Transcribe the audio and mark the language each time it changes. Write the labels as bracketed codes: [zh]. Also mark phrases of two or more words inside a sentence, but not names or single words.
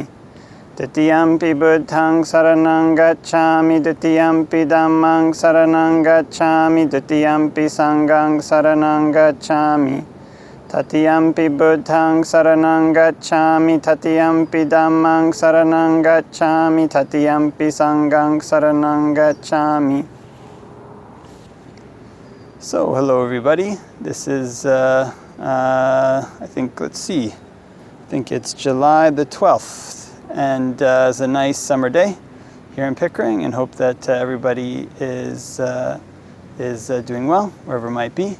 [pi] Tatiyampi buddhang saranang gacchami, tatiyampi dhammang saranang gacchami, tatiyampi sanghang saranang gacchami. Tatiyampi buddhang saranang gacchami, tatiyampi dhammang saranang gacchami, tatiyampi sanghang saranang gacchami. [en] So, hello everybody. This is, I think, let's see, I think it's July the 12th, and it's a nice summer day here in Pickering, and hope that everybody is doing well, wherever it might be.